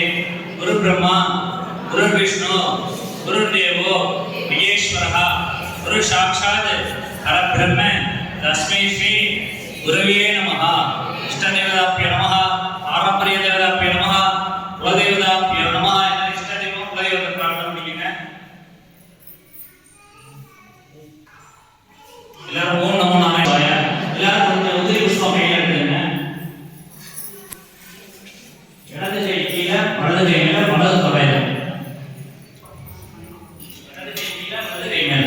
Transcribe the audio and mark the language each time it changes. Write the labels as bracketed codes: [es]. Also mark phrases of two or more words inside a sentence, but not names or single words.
[sa] गुरु ब्रह्मा गुरु विष्णु गुरुदेवो महेश्वरः गुरु साक्षात् परब्रह्म तस्मै श्री गुरवे नमः। इष्टदेवताभ्यो नमः, पारंपरिकदेवताभ्यो नमः, कुलदेवताभ्यो नमः. इष्टदेवो कुलदेवता प्रार्थना [ta] பண்ணிக்கங்க. எல்லாரும் [sa] ॐ नमो नारायणाय. [ta] எல்லாரும் கொஞ்சம் உதிரி புஷ்பம் கையில எடுத்துங்க. இடது கை கீழே, வலது கை மேல, வலது தொடையில. இடது கை கீழே, வலது கை மேல.